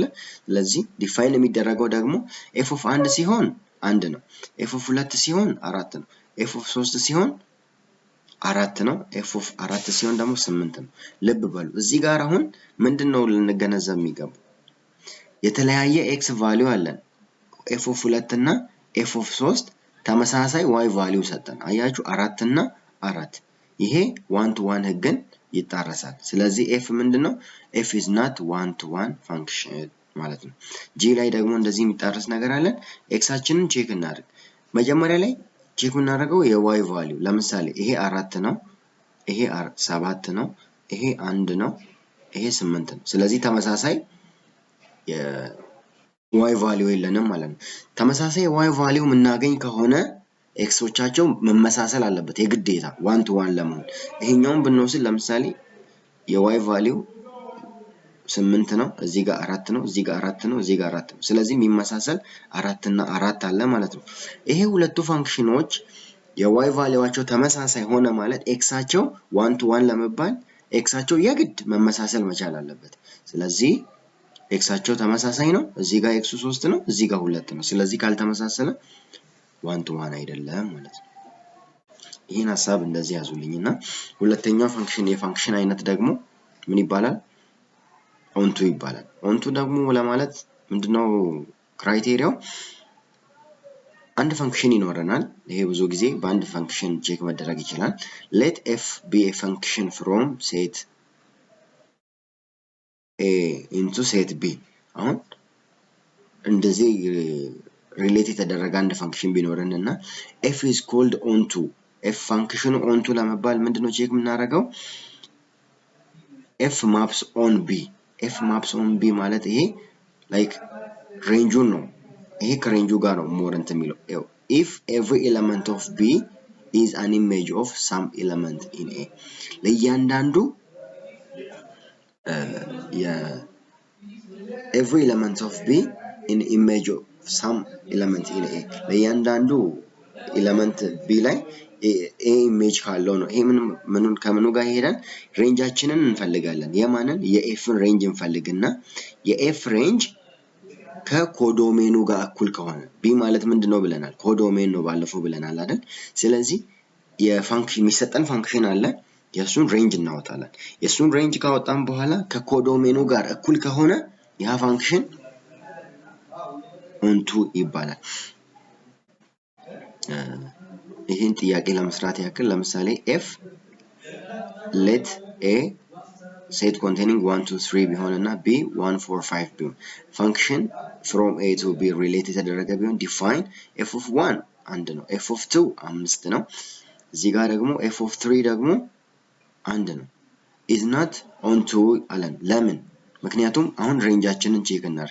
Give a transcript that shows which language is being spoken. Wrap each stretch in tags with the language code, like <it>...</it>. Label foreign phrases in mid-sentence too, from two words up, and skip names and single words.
<am>ስለዚህ ዲፋይን የሚደረገው ደግሞ</am> <en>f of 1</en> <am>ሲሆን 1 ነው</am> <en>f of 2</en> <am>ሲሆን 4 ነው</am> <en>f of 3</en> <am>ሲሆን 4 ነው</am> <en>f of 4</en> <am>ሲሆን ደግሞ 8 ነው ልብ በሉ እዚህ ጋር አሁን ምንድነው ልንገነዘብ የሚገባው የተለያየ x ቫልዩ አለን</am> <en>f of 2</en> <am>እና f of 3 ተመሳሳይ y ቫልዩ ሰጠን አያችሁ 4 እና 4 ይሄ</am> <en>one to one</en> <am>ህግን ይጣረሳል ስለዚህ f ምንድነው</am> <en>f is not one to one function</en> <am>ማለት ነው g ላይ ደግሞ እንደዚህ የሚጣረስ ነገር አለን x አችንን ቼክ እናድርግ መጀመሪያ ላይ ቼክ እናደርገው የy ቫልዩ ለምሳሌ ይሄ 4 ነው ይሄ 7 ነው ይሄ 1 ነው ይሄ 8 ነው ስለዚህ ተመሳሳይ y ቫልዩ የለንም ማለት ነው ተመሳሳይ y ቫልዩ ምናገኝ ከሆነ ኤክሶቻቸው መመሳሰል አለበት የግዴታ</am> <en>one to one</en> <am>ለመሆን ይሄኛውን ብንወስድ ለምሳሌ የy ቫልዩ 8 ነው እዚህ ጋር 4 ነው እዚህ ጋር 4 ነው እዚህ ጋር 4 ነው ስለዚህ የሚመሳሰል 4 እና 4 አለ ማለት ነው ይሄ ሁለቱ ፈንክሽኖች የy ቫልዩዋቸው ተመሳሳይ ሆነ ማለት ኤክሳቸው</am> <en>one to one</en> <am>ለመባል ኤክሳቸው የግድ መመሳሰል መቻል አለበት ስለዚህ ኤክሳቸው ተመሳሳይ ነው እዚህ ጋር ኤክሱ 3 ነው እዚህ ጋር 2 ነው ስለዚህ ካልተመሳሰለ</am> <en>one to one</en> <am>አይደለም ማለት ነው ይሄን ሐሳብ እንደዚህ ያዙልኝና ሁለተኛው የፈንክሽን አይነት ደግሞ ምን ይባላል onto ይባላል onto ደግሞ ለማለት ምንድነው ክራይቴሪያው አንድ ፈንክሽን ይኖረናል ይሄ ብዙ ጊዜ በአንድ ፈንክሽን ቼክ መደረግ ይችላል</am> <en>let f be a function from set a into set b</en> <am>አሁን እንደዚህ ሪሌት የተደረገ አንድ ፈንክሽን ቢኖርንና</am> <en>f is called onto</en> <am>f ፈንክሽኑ onto ለመባል ምንድነው ቼክ የምናደርገው</am> <en>f maps on b f maps on b</en> <am>ማለት ይሄ ላይክ ሬንጁን ነው ይሄ ከሬንጁ ጋር ነው ሞር እንት የሚለው</am> <en>if every element of b is an image of some element in a</en> <am>ለእያንዳንዱ</am> <en>every element of b in image of some element in a</en> <am>ለእያንዳንዱ element b ላይ a image ካለው ነው ይሄ ምኑን ከምኑ ጋር ይሄዳል ሬንጃችንን እንፈልጋለን የማንን የf ሬንጅ እንፈልግና የf ሬንጅ ከኮዶሜኑ ጋር እኩል ከሆነ b ማለት ምንድነው ብለናል ኮዶሜን ነው ባለፈው ብለናል አይደል ስለዚህ የፈንክሽን የሚሰጠን ፈንክሽን አለ የሱን ሬንጅ እናወጣለን የሱን ሬንጅ ካወጣን በኋላ ከኮዶሜኑ ጋር እኩል ከሆነ ያ ፈንክሽን onto ይባላል ይሄን ጥያቄ ለመስራት ያክል ለምሳሌ f</am> <en>let a set containing 1 2 3</en> <am>ቢሆንና b 1 4 5 ቢሆን</am> <en>function from a to b related</en> <am>ተደረገ ቢሆን</am> <en>define f of 1</en> <am>አንድ ነው</am> <en>f of 2</en> <am>5 ነው እዚህ ጋር ደግሞ</am> <en>f of 3</en> <am>ደግሞ አንድ ነው</am> <en>is not onto</en> <am>አለን ለምን ምክንያቱም አሁን ሬንጃችንን ቼክ እናድርግ</am>